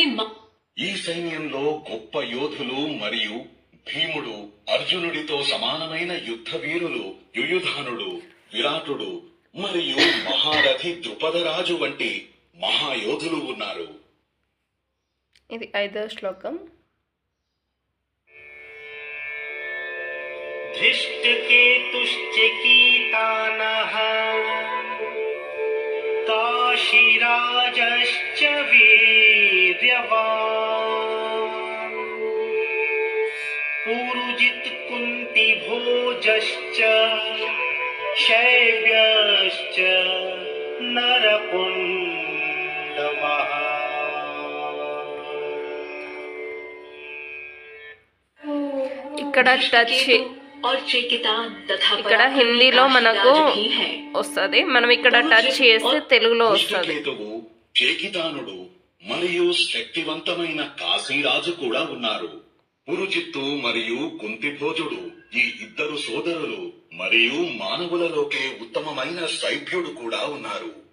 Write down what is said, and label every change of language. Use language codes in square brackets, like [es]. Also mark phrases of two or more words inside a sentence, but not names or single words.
[te] ఈ సైన్యంలో గొప్ప యోధులు మరియు భీముడు, అర్జునుడితో సమానమైన యుద్ధ వీరులు యుయుధానుడు, విరాటుడు మరియు మహారథి ద్రుపదరాజు వంటి మహాయోధులు ఉన్నారు. ఇది 5వ శ్లోకం. [sa] धृष्टकेतुश्च कीतानः राजश्च वीर्यवान् पुरुजित् कुन्तिभोजश्च शैव्यश्च नरपुण्डवः [te] ఇక్కడ టచ్ [hi] और चेकिता तथा [te] ఇక్కడ హిందీలో మనకు వస్తుంది, మనం ఇక్కడ టచ్ చేస్తే తెలుగులో వస్తుంది. దృష్టకేతువు, చేకితానుడు మరియు శక్తివంతమైన కాశీరాజు కూడా ఉన్నారు. పురుజిత్తు మరియు కుంతిభోజుడు ఈ ఇద్దరు సోదరులు మరియు మానవులలోకే ఉత్తమమైన శైభ్యుడు కూడా ఉన్నారు.